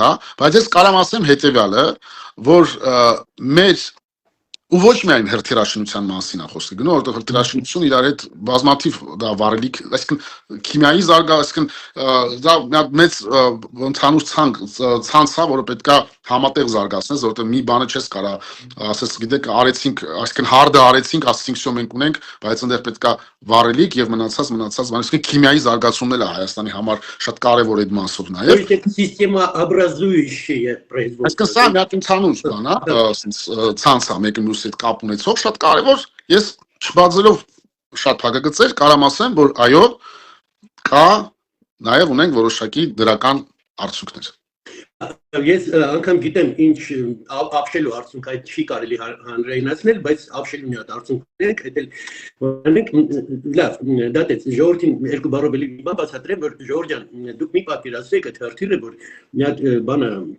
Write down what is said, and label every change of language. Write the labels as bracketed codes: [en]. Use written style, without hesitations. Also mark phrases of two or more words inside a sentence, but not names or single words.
[hy] հա, բայց ես կարող եմ ասեմ հետեւյալը, որ մեր ու ոչ միայն հրթիռաշինության մասին է խոսքը գնում, որովհետև հրթիռաշինությունը իրար հետ բազմաթիվ դա վառելիք, այսինքն քիմիայի այսինքն դա մեծ ընդհանուր ցանց է, որը պետք է համատեղ զարգացնես, որովհետև մի բանը չես կարող, ասես գիտեք, արեցինք, այսինքն հարդը արեցինք, ասեցինք, շո մենք ունենք, բայց այնտեղ պետք է վառելիք եւ մնացած բան, այսինքն քիմիայի զարգացումն էլ է Հայաստանի համար շատ կարեւոր այդ մասով նաեւ։ [ru] Система образующая производство։ [hy] Այսինքն սա մի հատ ընդհանուր բան է, ցանց է, մեկը մյուսի հետ կապ ունեցող, շատ կարեւոր։ Ես չբացելով շատ փակագծեր կարամ ասեմ, որ այո, կա նաեւ ունենք որոշակի դրական արդյունքներ։ Ես անգամ գիտեմ ինչ ապշելու արդյունք այդ չի կարելի հանրայնացնել, բայց ապշելու մի հատ արդյունք ունենք, այդ էլ լավ, դատեց ժողովրդին երկու բառով էլի բան բացատրեմ, որ Ժորժ ջան, դուք մի պատկերացրեք այդ հրթիռը, որ մի հատ բանը